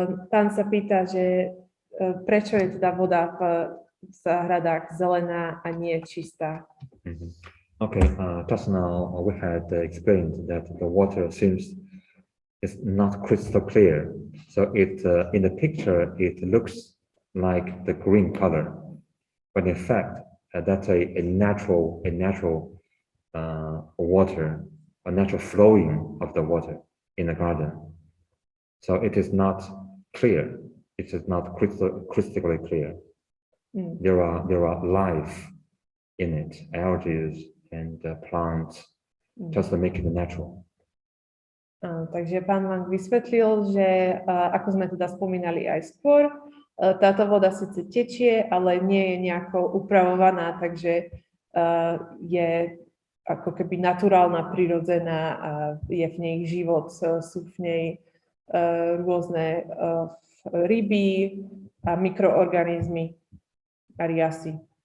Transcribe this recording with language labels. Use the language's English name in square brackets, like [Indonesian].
[Slovak] Pán sa pýta, že prečo je teda voda v záhradách zelená a nie čistá. [English] Okay, just now we had explained that the water is not crystal clear. So in the picture it looks like the green color, but in fact that's a natural water, a natural flowing of the water in the garden. So it is not clear. It is not crystalline clear. There are life in it, algae and plants, just to make it natural. [Slovak] Takže pán Wang vysvetlil, že ako sme teda spomínali aj skôr, táto voda síce tečie, ale nie je nejako upravovaná, takže je ako keby naturálna, prirodzená a je v nej život, sú v nej rôzne ryby a mikroorganizmy a riasy.